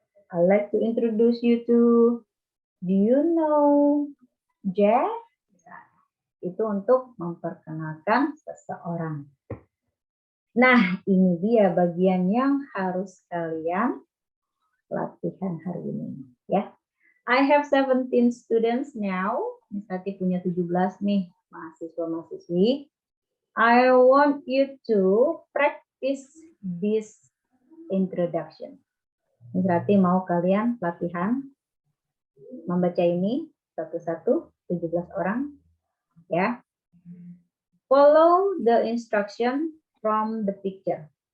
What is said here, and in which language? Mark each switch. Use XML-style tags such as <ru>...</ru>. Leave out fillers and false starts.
<en>I'd like to introduce you to, do you know Jack?</en> <id>Itu untuk memperkenalkan seseorang. Nah, ini dia bagian yang harus kalian latihan hari ini. Ya,</id> <en>I have 17 students now.</en> <id>Misalnya punya 17 nih mahasiswa-mahasiswi.</id> <en>I want you to practice this introduction.</en> <id>Berarti mau kalian latihan membaca ini satu-satu 17 orang ya.</id> <en>Follow the instruction from the picture.</en>